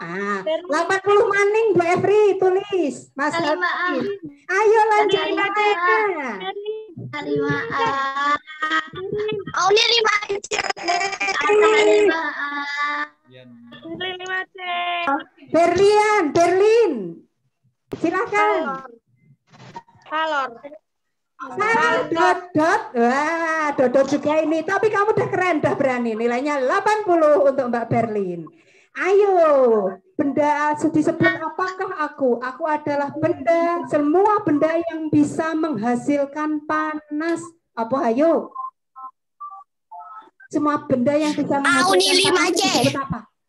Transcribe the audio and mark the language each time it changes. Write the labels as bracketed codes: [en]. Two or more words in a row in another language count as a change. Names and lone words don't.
[id] 80 maning Bu Efri tulis. Mas Hafiz. Ayo lanjut. 5A. Oh ini 5C. 5A. Berlin. Silakan. Salor. Dodot. Wah, Dodot juga ini. Tapi kamu udah keren, udah berani. Nilainya 80 untuk Mbak Berlin. Ayo, benda disebut apakah aku? Aku adalah benda, semua benda yang bisa menghasilkan panas. Apa ayo? Semua benda yang bisa menghasilkan panas disebut apa?